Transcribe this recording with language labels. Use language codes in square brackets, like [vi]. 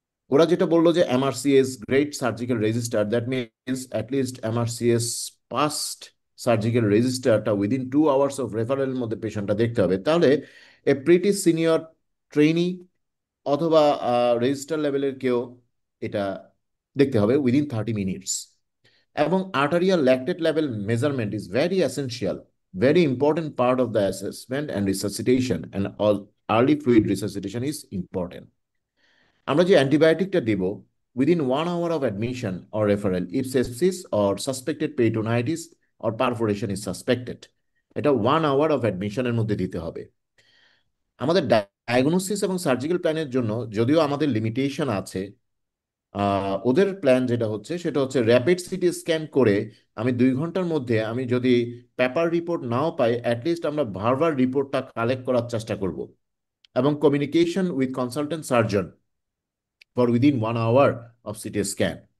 [bn] ওরা যেটা বললো যে MRCS great surgical register, that means at least MRCS past surgical রেজিস্টারটা within 2 hours of রেফারেলের মধ্যে পেশেন্টটা দেখতে হবে। তাহলে এ প্রিটি সিনিয়র ট্রেনি অথবা রেজিস্টার লেভেলের কেউ এটা দেখতে হবে উইদিন 30 মিনিটস। [en] এবং arterial lactate level measurement is very essential, very important part of the assessment and resuscitation, and all [bn] early fluid resuscitation is important. আমরা যে অ্যান্টিবায়োটিকটা দেব within 1 hour of admission or referral if sepsis or suspected peritonitis or perforation is suspected, এটা 1 hour of অ্যাডমিশনের মধ্যে দিতে হবে। আমাদের diagnosis এবং surgical প্ল্যানের জন্য যদিও আমাদের লিমিটেশন আছে, ওদের প্ল্যান যেটা হচ্ছে সেটা হচ্ছে র্যাপিড সিটি স্ক্যান করে আমি 2 ঘন্টার মধ্যে আমি যদি পেপার রিপোর্ট নাও পাই অ্যাটলিস্ট আমরা ভার্বাল রিপোর্টটা কালেক্ট করার চেষ্টা করব, এবং communication with consultant surgeon for within 1 hour of CT scan.